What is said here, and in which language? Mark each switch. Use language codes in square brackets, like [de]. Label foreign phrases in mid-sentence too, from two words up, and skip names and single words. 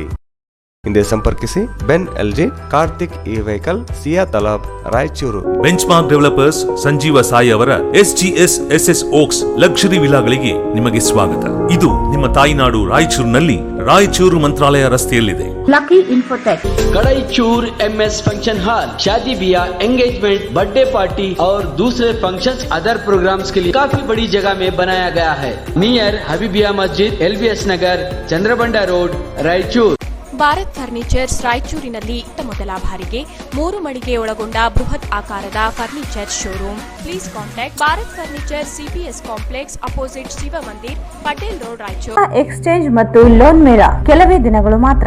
[kn] ಹಿಂದೆ ಸಂಪರ್ಕಿಸಿ ಬೆನ್ ಎಲ್ಜಿ, ಕಾರ್ತಿಕ್ ಇ ವೆಹಿಕಲ್, ಸಿಯಾ ತಲಾಬ್, ರಾಯಚೂರು. ಬೆಂಚ್ಮಾರ್ಕ್ ಡೆವಲಪರ್ಸ್ ಸಂಜೀವ ಸಾಯಿ ಅವರ SGS SS ಓಕ್ಸ್ ಲಕ್ಸುರಿ ವಿಲಾಗಳಿಗೆ ನಿಮಗೆ ಸ್ವಾಗತ. ಇದು ನಿಮ್ಮ ತಾಯಿನಾಡು ರಾಯಚೂರಿನಲ್ಲಿ ರಾಯಚೂರು ಮಂತ್ರಾಲಯ ರಸ್ತೆಯಲ್ಲಿದೆ. ಲಕ್ಕಿ ಇನ್ಫೋಟೆಕ್, [hi] कड़ाईचूर MS फंक्शन हॉल, शादी ब्याह, एंगेजमेंट, [en] birthday party [hi] और दूसरे फंक्शंस, [en] other programs [hi] के लिए काफी बड़ी जगह में बनाया गया है. नियर हबीबिया मस्जिद, LBS नगर, चंद्रबंडा रोड, रायचूर. [kn] ಭಾರತ್ ಫರ್ನಿಚರ್ಸ್ ರಾಯಚೂರಿನಲ್ಲಿ ಮೊದಲ ಬಾರಿಗೆ 3 ಮಳಿಗೆ ಒಳಗೊಂಡ ಬೃಹತ್ ಆಕಾರದ ಫರ್ನಿಚರ್ ಶೋರೂಮ್. [en] please contact Bharat Furniture, CPS Complex, opposite Shiv Mandir, Patel Road, Raichur. [kn] ಎಕ್ಸ್ಚೇಂಜ್ ಮತ್ತು ಲೋನ್ ಮೇಳ ಕೆಲವೇ ದಿನಗಳು ಮಾತ್ರ.